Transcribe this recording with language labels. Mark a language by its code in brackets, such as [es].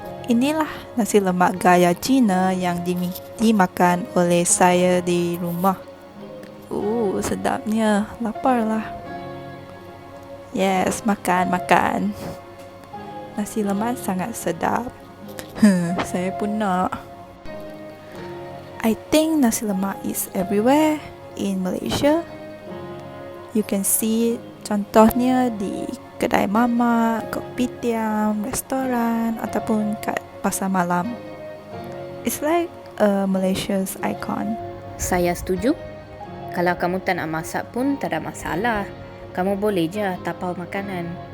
[ms] Inilah nasi lemak gaya Cina yang dimakan oleh saya di rumah. Sedapnya. Lapar lah. Yes, makan. Nasi lemak sangat sedap. Saya pun nak. [en] I think nasi lemak is everywhere in Malaysia. You can see [ms] contohnya di kedai mamak, kopitiam, restoran ataupun kat pasar malam. [en] It's like Malaysia's icon. [ms] Saya setuju. Kalau kamu tak nak masak pun tak ada masalah. Kamu boleh je tapau makanan.